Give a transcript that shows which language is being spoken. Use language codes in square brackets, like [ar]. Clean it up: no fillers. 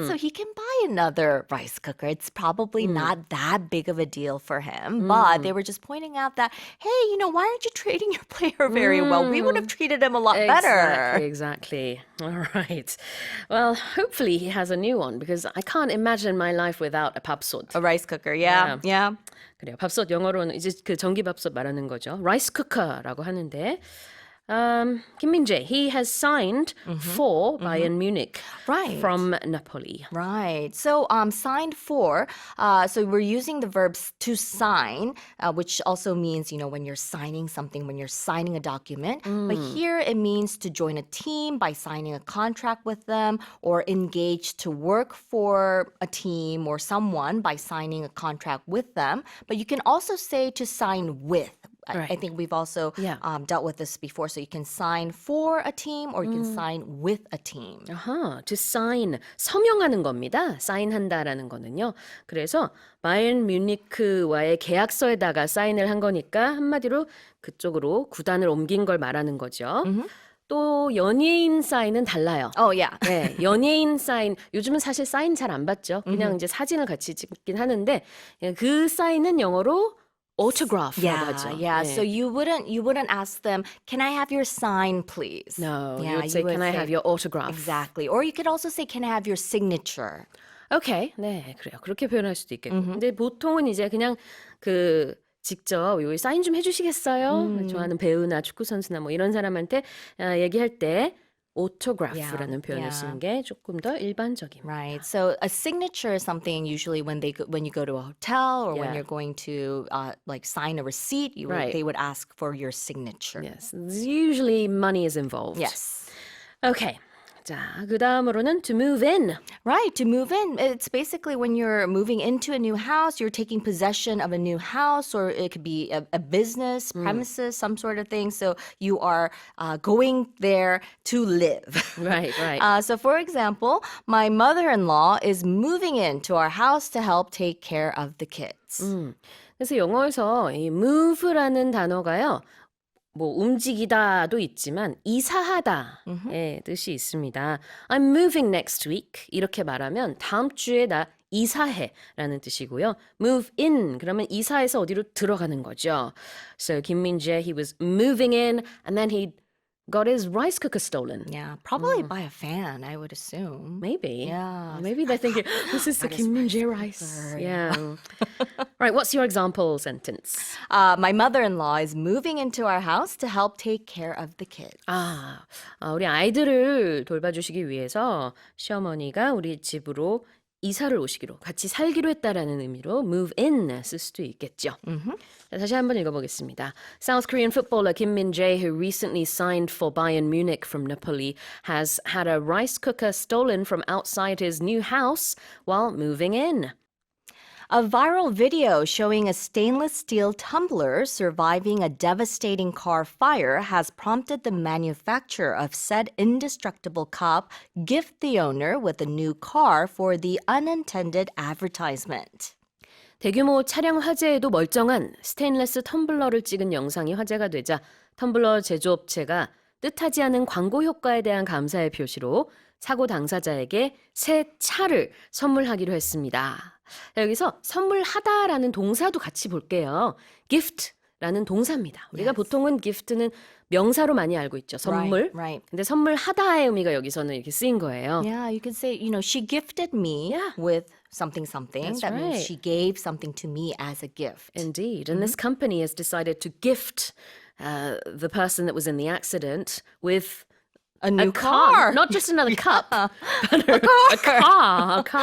[en] So he can buy another rice cooker. It's probably not that big of a deal for him. But they were just pointing out that, hey, why aren't you treating your player very well? We would have treated him a lot better. Exactly. All right. Well, hopefully he has a new one because I can't imagine my life without a 밥솥. A rice cooker, yeah. [ko] 그래요. 밥솥 영어로는 이제 그 전기밥솥 말하는 거죠. 라이스 쿠커라고 하는데 [en] 김민재, he has signed for Bayern Munich Right. from Napoli. Right. So signed for, so we're using the verbs to sign, which also means, when you're signing something, when you're signing a document. But here it means to join a team by signing a contract with them or engage to work for a team or someone by signing a contract with them. But you can also say to sign with. I Right. think we've also Yeah. dealt with this before. So you can sign for a team or you can sign with a team. [ko] 아하, to sign, 서명하는 겁니다. 사인한다라는 거는요. 그래서 바이에른 뮤니크와의 계약서에다가 사인을 한 거니까 한마디로 그쪽으로 구단을 옮긴 걸 말하는 거죠. 또 연예인 사인은 달라요. [en] Oh, yeah. [ko] 네, 연예인 사인 요즘은 사실 사인 잘 안 받죠. 그냥 이제 사진을 같이 찍긴 하는데 그 사인은 영어로 autograph라고 [en] Yeah, [ko] 하죠. [en] yeah. [ko] 네. [en] So you wouldn't ask them, "Can I have your sign, please?" No, you Yeah, would say, "Can I have your autograph?" Exactly. Or you could also say, "Can I have your signature?" [ko] 오케이, 네, 그래요. 그렇게 표현할 수도 있겠고. 근데 보통은 이제 그냥 그 직접 여기 사인 좀 해주시겠어요? 좋아하는 배우나 축구 선수나 뭐 이런 사람한테 얘기할 때 autograph라는 표현을 [en] yeah. [ko] 쓰는 게 조금 더 일반적입니다. [en] Right. So a signature is something usually when you go to a hotel or when Yeah. you're going to like sign a receipt, Right. they would ask for your signature. Yes, usually money is involved. Yes. Okay. [ko] 자, 그 다음으로는 to move in. [en] Right, to move in. It's basically when you're moving into a new house, you're taking possession of a new house, or it could be a business, premises, some sort of thing. So you are going there to live. Right, right. So for example, my mother-in-law is moving into our house to help take care of the kids. [ko] 그래서 영어에서 이 move라는 단어가요. 뭐 움직이다도 있지만 이사하다의 뜻이 있습니다. [en] I'm moving next week [ko] 이렇게 말하면 다음 주에 나 이사해라는 뜻이고요. Move in 그러면 이사해서 어디로 들어가는 거죠. [en] So 김민재 he was moving in and then he got his rice cooker stolen. Yeah, probably by a fan, I would assume. Maybe. Yeah. Maybe they're thinking, this is the 김민재 rice. Yeah. Right, what's your example sentence? My mother-in-law is moving into our house to help take care of the kids. [ko] 우리 아이들을 돌봐주시기 위해서 시어머니가 우리 집으로 이사를 오시기로 같이 살기로 했다라는 의미로 move in 쓸 수도 있겠죠. 자, 다시 한번 읽어보겠습니다. [en] South Korean footballer Kim Min-jae, who recently signed for Bayern Munich from Napoli, has had a rice cooker stolen from outside his new house while moving in. A viral video showing a stainless steel tumbler surviving a devastating car fire has prompted the manufacturer of said indestructible cup gift the owner with a new car for the unintended advertisement. [ko] 대규모 차량 화재에도 멀쩡한 스테인레스 텀블러를 찍은 영상이 화제가 되자 텀블러 제조업체가 뜻하지 않은 광고 효과에 대한 감사의 표시로 사고 당사자에게 새 차를 선물하기로 했습니다. 자, 여기서 선물하다라는 동사도 같이 볼게요. gift라는 동사입니다. 우리가 보통은 gift는 명사로 많이 알고 있죠. 선물. [en] Right. [ko] 근데 선물하다의 의미가 여기서는 이렇게 쓰인 거예요. [en] Yeah, you could say, she gifted me with something. That's that means right. she gave something to me as a gift. Indeed. And this company has decided to gift the person that was in the accident with A new car. Not just another cup, but a car.